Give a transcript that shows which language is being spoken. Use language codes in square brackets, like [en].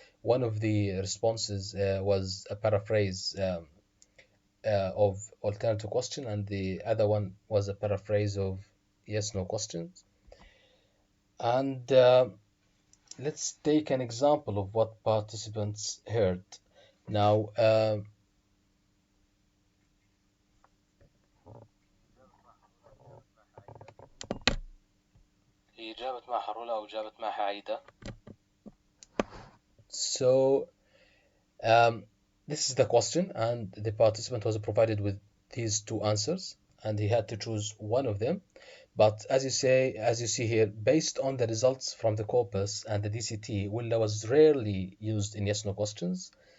[en] One of the responses was a paraphrase of alternative question, and the other one was a paraphrase of yes no questions. And let's take an example of what participants heard. [ar] Now, هي جابت معها رولا أو جابت معها عايدة. [en] So, this is the question, and the participant was provided with these two answers, and he had to choose one of them. But as you see here, based on the results from the corpus and the DCT, Willa was rarely used in yes/no questions.